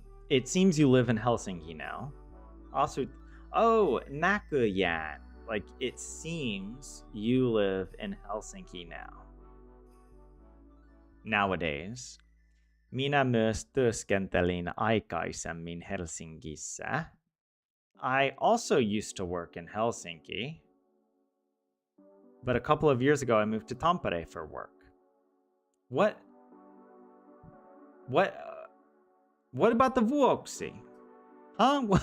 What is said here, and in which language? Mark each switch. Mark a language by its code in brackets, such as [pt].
[en] It seems you live in Helsinki now. Also, näköjään. Like, it seems you live in Helsinki now. Nowadays. [fi] Minä myös työskentelin aikaisemmin Helsingissä. [en] I also used to work in Helsinki. But a couple of years ago, I moved to Tampere for work. What about the vuoksi? Huh?